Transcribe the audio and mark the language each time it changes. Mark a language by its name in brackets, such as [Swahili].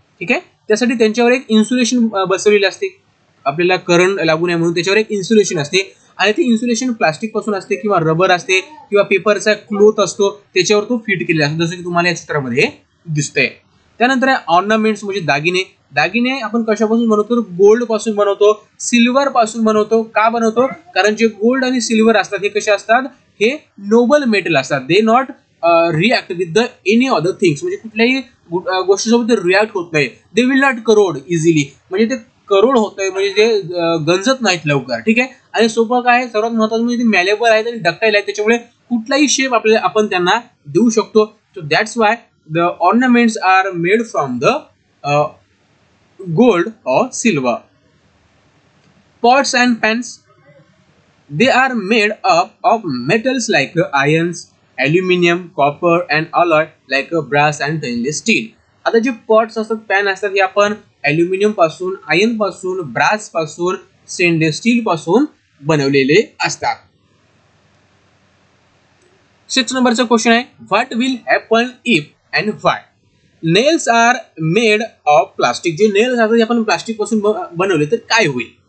[Marathi] ठीक आहे, त्यासाठी त्यांच्यावर एक इन्सुलेशन बसवलेले असते. आपल्याला करंट लागू नये म्हणून त्याच्यावर एक इन्सुलेशन असते आणि ते इन्सुलेशन प्लास्टिक पासून असते किंवा रबर असते किंवा पेपरचा क्लोथ असतो त्याच्यावर तो फिट केलेला असतो, जसं की तुम्हाला या चित्रामध्ये दिसतंय. त्यानंतर ऑर्नामेंट्स म्हणजे दागिने. दागिने आपण कशापासून बनवतो, गोल्ड पासून बनवतो, सिल्वर पासून बनवतो. का बनवतो, कारण जे गोल्ड आणि सिल्वर असतात हे कसे असतात, हे नोबल मेटल असतात. [English] They not react with the any other things. [Marathi] म्हणजे कुठल्याही गोष्टीसोबत ते रिॲक्ट होत नाही. [English] They will not corrode easily. [Marathi] म्हणजे ते करोड होत नाही, म्हणजे ते गंजत नाहीत लवकर. ठीक आहे, आणि सोपं काय, सर्वात महत्त्वाचं म्हणजे ते मॅलेबल आहेत आणि डक्टाईल आहेत, त्याच्यामुळे कुठलाही शेप आपल्याला आपण त्यांना देऊ शकतो. [English] So that's why the ornaments are made from the gold or silver. Pots and pans, they are made up of metals like irons, aluminum, copper and alloy like brass and stainless steel. [Marathi] आता जे pots असतात, pan असतात हे आपण aluminium पासून, iron पासून, brass पासून, stainless steel पासून बनवलेले असतात. [English] 6 [Marathi] नंबरचा क्वेश्चन आहे, [English] What will happen if and why. Nails are made of plastic. [Marathi] जे नेल्स असतात आपण प्लास्टिक पासून बनवले तर काय होईल.